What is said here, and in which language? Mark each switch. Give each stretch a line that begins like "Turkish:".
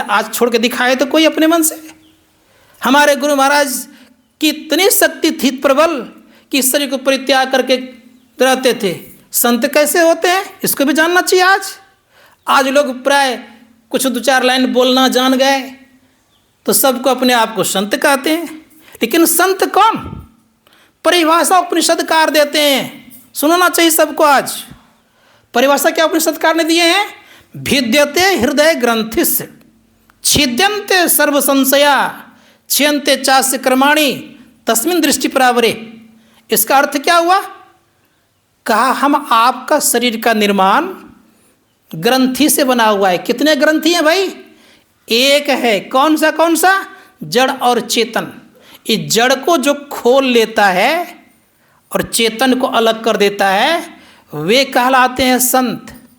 Hindi: आज छोड़ के दिखाए तो कोई अपने मन से। हमारे गुरु महाराज की इतनी शक्ति थी प्रबल कि इस शरीर को परित्याग करके रहते थे। संत कैसे होते हैं इसको भी जानना चाहिए। आज लोग प्राय कुछ दो चार लाइन बोलना जान गए तो सबको अपने आप को संत कहते हैं। लेकिन संत कौन? परिभाषा उपनिषदकार देते हैं, सुनना चाहिए सबको। आज परिभाषा क्या उपनिषदकार ने दिए हैं?
Sanskrit: भिद्यते हृदय ग्रंथिस् छिद्यन्ते सर्व संशया छियन्ते चास्य कर्माणि तस्मिन् दृष्टि परावरे।
Hindi: इसका अर्थ क्या हुआ? कहा हम आपका शरीर का निर्माण ग्रंथि से बना हुआ है। कितने ग्रंथि हैं भाई? एक है। कौन सा? जड़ और चेतन। इस जड़ को जो खोल लेता है और चेतन को अलग कर देता है वे कहलाते हैं संत।